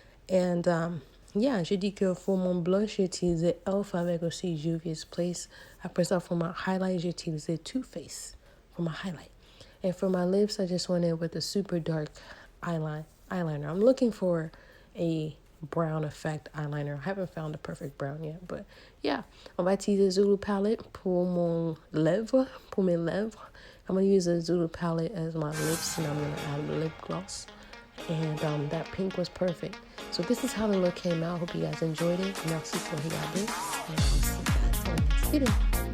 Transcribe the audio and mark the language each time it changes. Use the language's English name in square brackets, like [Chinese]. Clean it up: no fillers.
[English] And yeah, [French] j'ai dit que pour mon blush, j'ai utilisé e.l.f. avec aussi Juvia's Place. Après ça, [English] for my highlight, [French] j'ai utilisé [English] Too Faced for my highlight. And for my lips, I just went in with a super dark eyeliner. I'm looking for a brown effect eyeliner. I haven't found the perfect brown yet, but yeah. [French] On va utiliser Zulu palette pour mon lèvre, pour mes lèvres. [English] I'm going to use the Zulu palette as my lips, and I'm going to add a lip gloss. And that pink was perfect. So this is how the look came out. Hope you guys enjoyed it. [French] Merci pour regarder. [English] And I'll see you guys in the next video.